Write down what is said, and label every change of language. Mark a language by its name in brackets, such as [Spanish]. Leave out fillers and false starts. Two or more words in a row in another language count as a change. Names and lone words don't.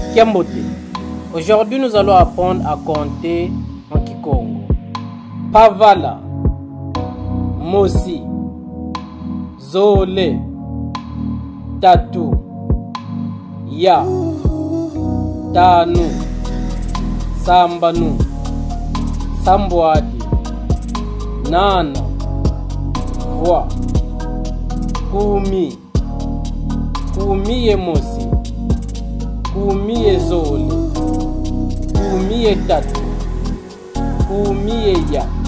[Kongo] Kiambote. [French] Aujourd'hui, nous allons apprendre à compter en Kikongo. [Kongo] Pavala, Mosi, Zole, Tatu, Ya, Tanu, Sambanu, Sambwadi, Nana, Voix, Kumi, Kumi ye Mosi, Kumi ye Zole, Kumi ye Tatu, Kumi ye Ya,